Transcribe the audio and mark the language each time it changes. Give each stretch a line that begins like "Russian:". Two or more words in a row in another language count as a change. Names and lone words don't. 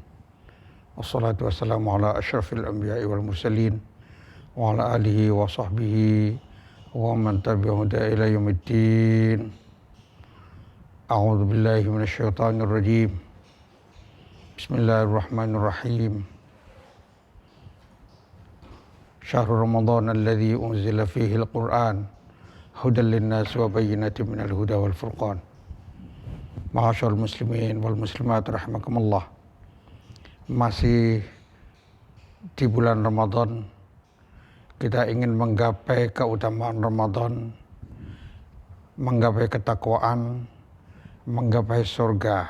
Arabic: والصلاة والسلام على أشرف الأنبياء والمرسلين وعلى آله وصحبه ومن تبعهم إلى يوم الدين. أعوذ بالله من الشيطان الرجيم. Bismillahirrahmanirrahim. شهر رمضان الذي أنزل فيه القرآن هدى للناس وبينات من الهدى والفرقان. معاشر المسلمين والمسلمات رحمكم الله.
Indonesian: Masih di bulan Ramadan, kita ingin menggapai keutamaan Ramadan, menggapai ketakwaan, menggapai surga.